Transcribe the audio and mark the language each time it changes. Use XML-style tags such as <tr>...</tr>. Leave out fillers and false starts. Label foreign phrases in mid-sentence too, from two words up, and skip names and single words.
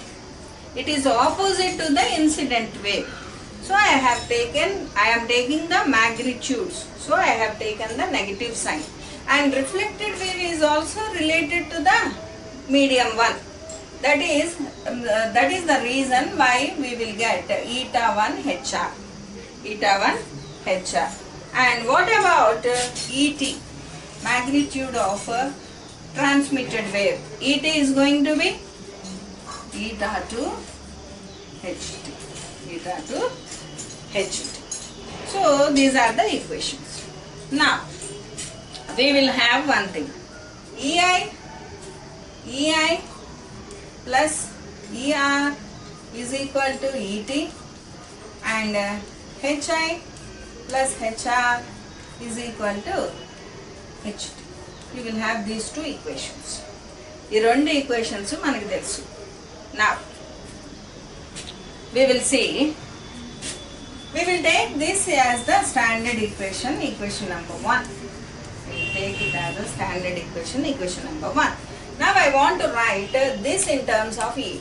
<en>It is opposite to the incident wave. So I am taking the magnitudes. So I have taken the negative sign. And reflected wave is also related to the medium 1. That is the reason why we will get eta 1 HR. Eta 1 HR. And what about ET? Magnitude of transmitted wave. ET is going to be eta to HT. Eta to HT. So these are the equations. Now we will have one thing. EI plus ER is equal to ET, and HI plus HR is equal to HT. You will have these two equations.</en> <te>ఈ రెండు equations మనకు తెలుసు.</te> <en>Now we will take this as the standard equation, equation number 1. We will take it as a standard equation, equation number 1. Now I want to write this in terms of E.</en>